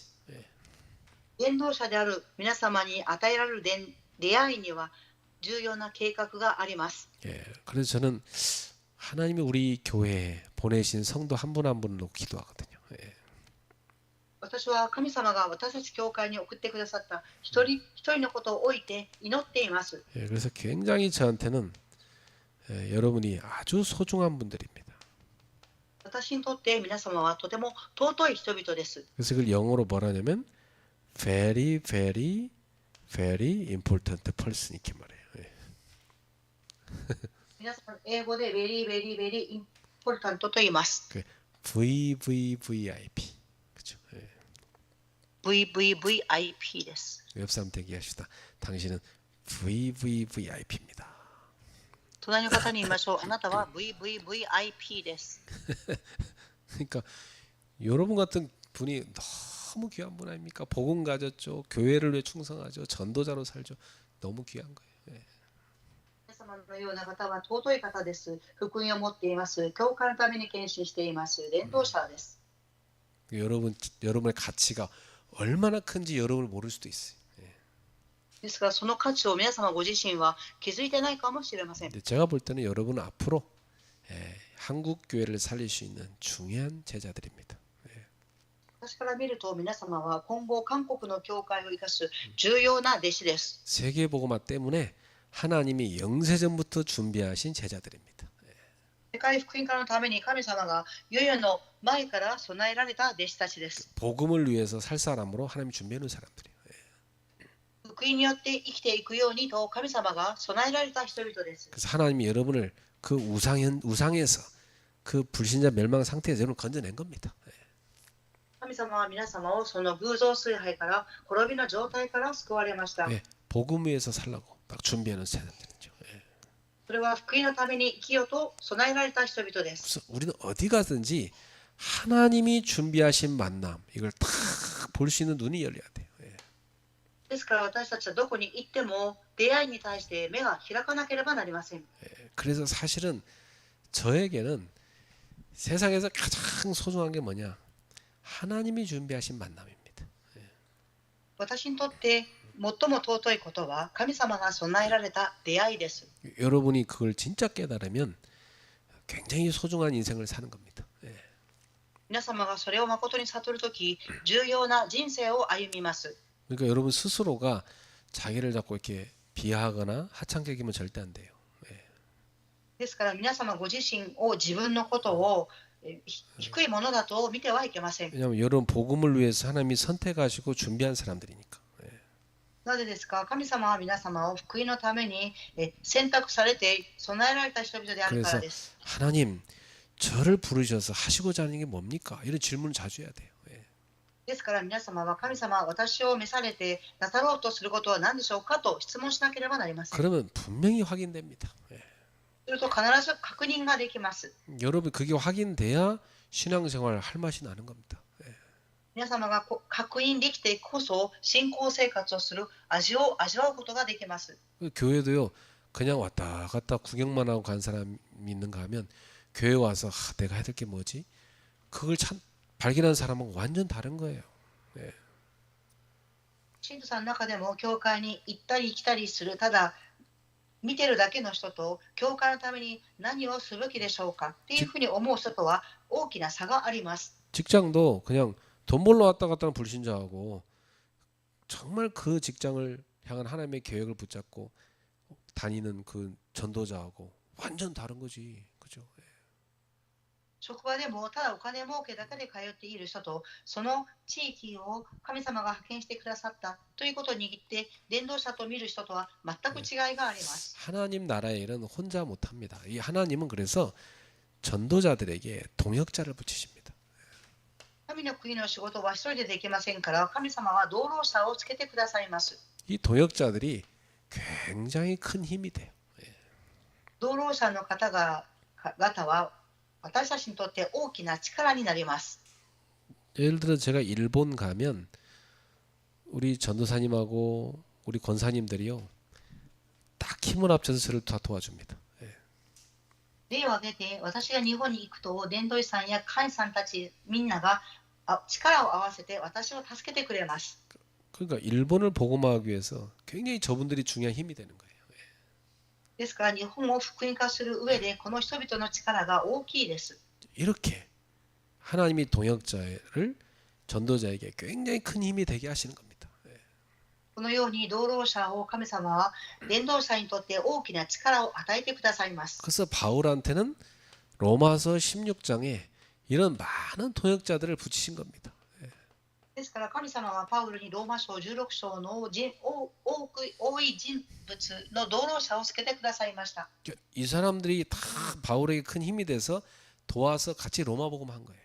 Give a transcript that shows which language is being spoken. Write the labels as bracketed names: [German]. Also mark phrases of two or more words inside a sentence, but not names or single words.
[Japanese] 伝道者である皆様に与えられる出会いには重要な計画があります。 [Korean] 예, 그래서 저는 하나님이 우리 교회에 보내신 성도 한 분 한 분을 놓고 기도하거든요. 예. [Japanese] 私は神様が私たち教会に送ってくださった一人一人のことを置いて祈っています。 [Korean] 예, 그래서 굉장히 저한테는 여러분이 아주 소중한 분들입니다. [Japanese] 私にとって皆様はとても尊い人々です。 [Korean] 그래서 그걸 영어로 뭐라냐면 [English] very very very important person [Korean] 이렇게 말해요. 예. [Japanese] 皆さん英語で [English] very very very important [Japanese] と言います。 [Korean] 그 VVVIP 그렇죠. 예. [Japanese] VVVIP です。 [Korean] 옆 사람한테 얘기합시다. 당신은 VVVIP입니다. [Japanese] 隣の方に言いましょう。あなたは VVVIP です。 [Korean] 그러니까 여러분 같은 분이 너무 귀한 분 아닙니까? 복음 가졌죠. 교회를 위해 충성하죠. 전도자로 살죠. 너무 귀한 거예요. 예. [Japanese] 皆様のような方は尊い方です。福音を持っています。教会のために献身しています。伝道者です。 [Korean] 여러분의 가치가 얼마나 큰지 여러분을 모를 수도 있어요. [Japanese] ですがその価値を皆様ご自身は気づいてないかもしれません。 [Korean] 근데 제가 볼 때는 여러분은 앞으로 한국 교회를 살릴 수 있는 중요한 제자들입니다. [Japanese] 私から見ると皆様は今後韓国の教会を生かす重要な弟子です。 [Korean] 세계복음화 때문에 하나님이 영세전부터 준비하신 제자들입니다. [Japanese] 世界福音化のために神様が世々の前から備えられた弟子たちです。 [Korean] 복음을 위해서 살 사람으로 하나님이 준비해 놓은 사람들이에요. [Japanese] 福音によって生きていくようにと神様が備えられた人々です。 [Korean] 그래서 하나님이 여러분을 그 우상에서 그 불신자 멸망 상태에서 여러분을 건져낸 겁니다. [Japanese] 神様は皆様をその偶像崇拝から滅びの状態から救われました。 [Korean] 복음 위해서 살라고 딱 준비해 놓은 제자들이죠. [Japanese] それは福音のために生きようと備えられた人々です。 [Korean] 그래서 우리는 어디 가든지 하나님이 준비하신 만남 이걸 딱 볼 수 있는 눈이 열려야 돼요. [Japanese] ですから私たちはどこに行っても出会いに対して目が開かなければなりません。 [Korean] 그래서 사실은 저에게는 세상에서 가장 소중한 게 뭐냐? 하나님이 준비하신 만남입니다. [Japanese] 私にとって最も尊いことは神様が備えられた出会いです。 [Korean] 여러분이 그걸 진짜 깨달으면 굉장히 소중한 인생을 사는 겁니다. [Japanese] 皆様がそれを誠に悟るとき、重要な人生を歩みます。 [Korean] 그러니까 여러분 스스로가 자기를 자꾸 이렇게 비하하거나 하찮게 여기면 절대 안 돼요. [Japanese] ですから皆様ご自身を自分のことを低いものだと見てはいけません。 [Korean] 왜냐하면 여러분 복음을 위해서 하나님이 선택하시고 준비한 사람들이니까. [Japanese] なぜですか。神様は皆様を福音のために選択されて備えられた人々であるから [Korean] 그래서 [Japanese] です。 [Korean] 하나님 저를 부르셔서 하시고자 하는 게 뭡니까? 이런 질문을 자주 해야 돼요. [Japanese] ですから皆様は神様は私を召されてなさろうとすることは何でしょうかと質問しなければなりません。 [Korean] 그러면 분명히 확인됩니다. [Japanese] すると必ず確認ができます。 [Korean] 여러분 그게 확인돼야 신앙생활 할 맛이 나는 겁니다. [Japanese] 皆様が確認できてこそ信仰生活をする味を味わうことができます。 [Korean] 교회도요 그냥 왔다 갔다 구경만 하고 간 사람이 있는가 하면 교회 와서 내가 해야 될 게 뭐지? 그걸 참 발견한 사람은 완전 다른 거예요. [Japanese] 信徒さんの中でも教会に行ったり来たりするただ見てるだけの人と教会のために何をすべきでしょうかっていうふうに思う人とは大きな差があります。 [Korean] 직장도 그냥 돈 벌러 왔다 갔다 하는 불신자하고 정말 그 직장을 향한 하나님의 계획을 붙잡고 다니는 그 전도자하고 완전 다른 거지. 그죠? [Japanese] 職場でもただお金儲けだけで通っている人とその地域を神様が派遣してくださったということを握って伝道者と見る人とは全く違いがあります。 [Korean] 하나님 나라의 일은 혼자 못합니다. 이 하나님은 그래서 전도자들에게 동역자를 붙이십니다. [Japanese] 神の国の仕事は一人でできませんから神様は同労者をつけてくださいます。 [Korean] 이 동역자들이 굉장히 큰 힘이 돼요. [Japanese] 同労者の方々は私たちにとって大きな力になります。 [Korean] 예를 들어 제가 일본 가면 우리 전도사님하고 우리 권사님들이요 딱 힘을 합쳐서 저를 다 도와줍니다. [Japanese] 例を挙げて私が日本に行くと伝道師さんや会員さんたちみんなが力を合わせて私を助けてくれます。 [Korean] 그러니까 일본을 복음화하기 위해서 굉장히 저분들이 중요한 힘이 되는 거예요. [Japanese] ですから日本を福音化する上でこの人々の力が大きいです。 [Korean] 이렇게 하나님이 동역자를 전도자에게 굉장히 큰 힘이 되게 하시는 겁니다. [Japanese] このように同労者を神様は伝道者にとって大きな力を与えてくださいます。 [Korean] 그래서 바울한테는 로마서 16장에 이런 많은 동역자들을 붙이신 겁니다. [Japanese] ですから神様はパウロにローマ書16章の多い人物の同労者をつけてくださいました。 [Korean] 이 사람들이 다 바울에게 큰 힘이 돼서 도와서 같이 로마 복음한 거예요.